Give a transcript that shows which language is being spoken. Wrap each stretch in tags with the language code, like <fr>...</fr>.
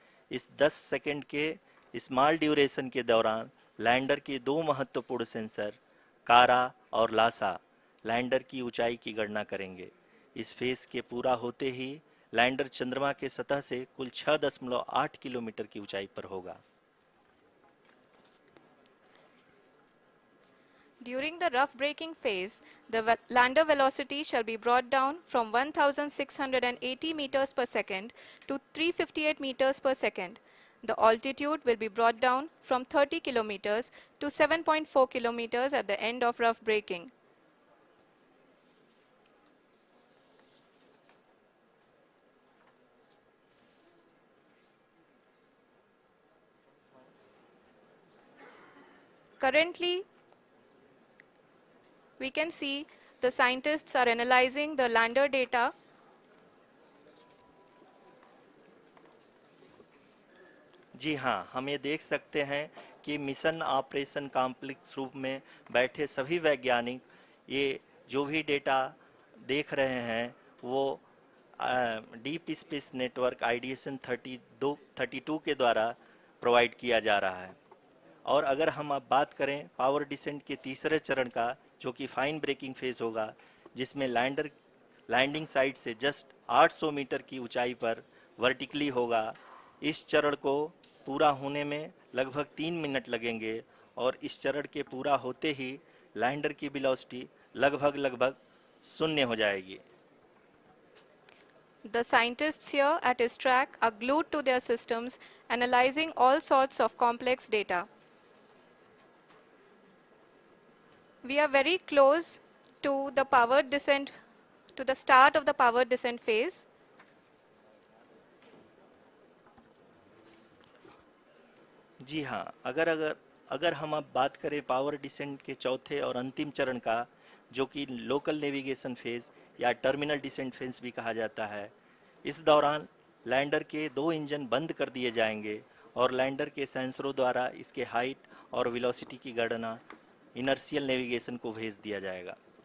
<hi>इस 10 सेकंड के small duration के दौरान लैंडर के 2 महत्वपूर्ण सेंसर कारा और लासा लैंडर की ऊंचाई की गणना करेंगे। इस फेज के पूरा होते ही लैंडर चंद्रमा के सतह से कुल 6.8 किलोमीटर की ऊंचाई पर होगा।</hi> <en>During the rough braking phase, the lander velocity shall be brought down from 1680 meters per second to 358 meters per second. The altitude will be brought down from 30 kilometers to 7.4 kilometers at the end of rough braking. Currently, we can see the scientists are analyzing the lander data.</en> <hi>जी हाँ, हम ये देख सकते हैं कि mission operation complex रूप में बैठे सभी वैज्ञानिक ये जो भी डेटा देख रहे हैं वो डीप स्पेस नेटवर्क IDSN 32 के द्वारा प्रोवाइड किया जा रहा है। और अगर हम अब बात करें पावर डिसेंट के तीसरे चरण का, जो कि फाइन ब्रेकिंग फेज होगा, जिसमें लैंडिंग साइट से जस्ट 800 मीटर की ऊंचाई पर वर्टिकली होगा। इस चरण को पूरा होने में लगभग 3 मिनट लगेंगे और इस चरण के पूरा होते ही लैंडर की वेलोसिटी लगभग शून्य हो जाएगी।</hi> <en>The scientists here at his track are glued to their systems, analyzing all sorts of complex data. We are very close to the powered descent, to the start of the powered descent phase.</en> <hi>जी हाँ, अगर अगर अगर हम अब बात करें power descent के चौथे और अंतिम चरण का, जो कि लोकल नेविगेशन फेज या टर्मिनल डिसेंट फेज भी कहा जाता है, इस दौरान लैंडर के दो इंजन बंद कर दिए जाएंगे और लैंडर के सेंसरों द्वारा इसके हाइट और वेलोसिटी की गणना इनर्शियल नेविगेशन को भेज दिया जाएगा।</hi>